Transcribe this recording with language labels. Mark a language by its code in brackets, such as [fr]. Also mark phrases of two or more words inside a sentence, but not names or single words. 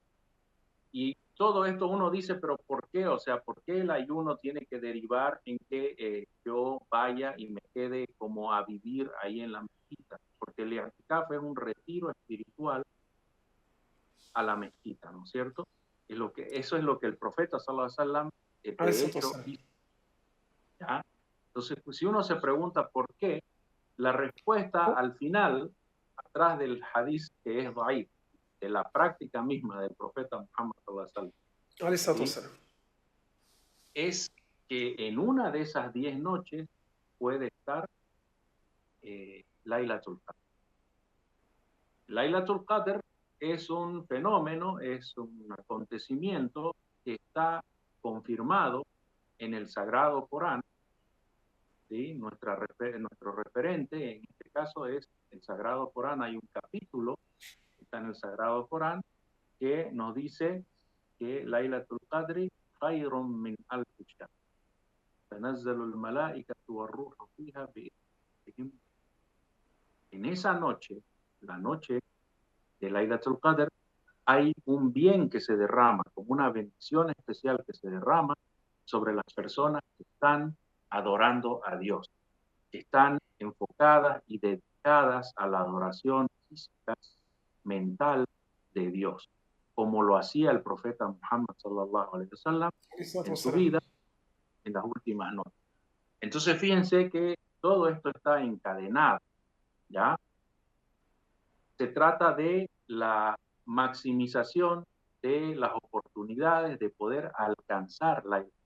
[es] Y todo esto uno dice, pero ¿por qué? O sea, ¿por qué el ayuno tiene que derivar en que yo vaya y me quede como a vivir ahí en la mezquita? Porque el i'tikaf es un retiro espiritual a la mezquita, ¿no es cierto? Eso es lo que el profeta [ar] صلى الله عليه وسلم [es] de hecho hizo. ¿Ya? Entonces, pues, si uno se pregunta por qué, la respuesta al final, atrás del hadith que es daif, de la práctica misma del profeta Muhammad [ar] صلى الله عليه وسلم, [es] es que en una de esas 10 noches puede estar Laylatul Qadr. Laylatul Qadr es un fenómeno, es un acontecimiento que está confirmado en el Sagrado Corán. ¿Sí? Nuestro referente en este caso es el Sagrado Corán. Hay un capítulo que está en el Sagrado Corán que nos dice que [ar] ليلة القدر خير من ألف شهر. تنزل الملائكة والروح فيها بإذنهم. [es] En esa noche, la noche de Laylatul Qadr, hay un bien que se derrama, como una bendición especial que se derrama sobre las personas que están adorando a Dios, que están enfocadas y dedicadas a la adoración física, mental de Dios, como lo hacía el profeta Muhammad [ar] صلى الله عليه وسلم [es] en su vida en las últimas noches. Entonces fíjense que todo esto está encadenado, ¿ya? Se trata de la maximización de las oportunidades de poder alcanzar la iglesia.